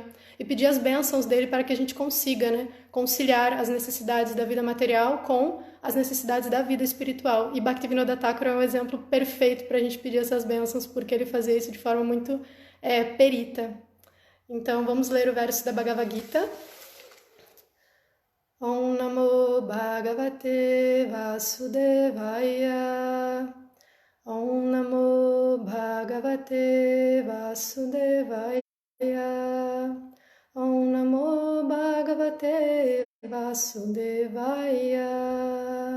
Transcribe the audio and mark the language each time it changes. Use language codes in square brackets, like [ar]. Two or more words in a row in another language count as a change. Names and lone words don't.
[pt] E pedir as bênçãos dele para que a gente consiga, né, conciliar as necessidades da vida material com as necessidades da vida espiritual. E Bhaktivinoda Thakur é um exemplo perfeito para a gente pedir essas bênçãos, porque ele fazia isso de forma muito perita. Então, vamos ler o verso da Bhagavad Gita. [sa] ॐ नमो भगवते वासुदेवाय. ॐ नमो भगवते वासुदेवाय. ॐ नमो भगवते वासुदेवाय.